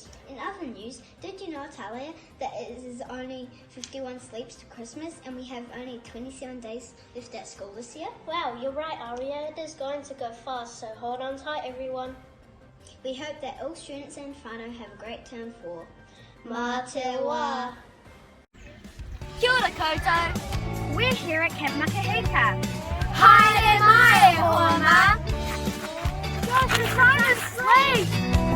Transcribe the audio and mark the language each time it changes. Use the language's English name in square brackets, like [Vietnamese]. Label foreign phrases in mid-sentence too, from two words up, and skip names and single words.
[English] In other news, did you know, Talia, that it is only 51 sleeps to Christmas and we have only 27 days left at school this year? Wow, you're right, Aria. It is going to go fast, so hold on tight, everyone. We hope that all students in whānau have a great term 4. [Māori] Mā te wā. Kia ora koutou. [English] We're here at Camp Makahika. [Māori] Haere mai, hoa ma. [English] Gosh, we're trying to sleep.